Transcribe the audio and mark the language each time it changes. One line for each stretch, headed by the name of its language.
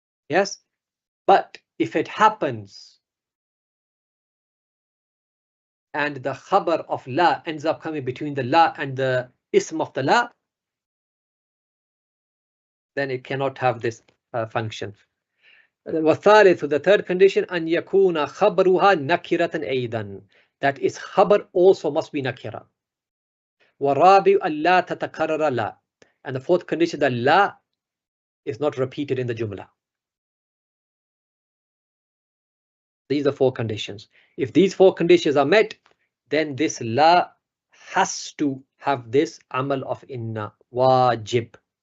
English: Yes, but if it happens and the khabar of la ends up coming between the la and the ism of the la, then it cannot have this function.
Arabic: والثالث, the third condition, أن يكون خبرها نكرة أيضا.
English: That is, khabar also must be nakira.
Arabic: والرابع ألا تتكرر لا.
English: And the fourth condition, that la is not repeated in the jumla. These are four conditions. If these four conditions are met, then this la has to have this amal of inna, wajib.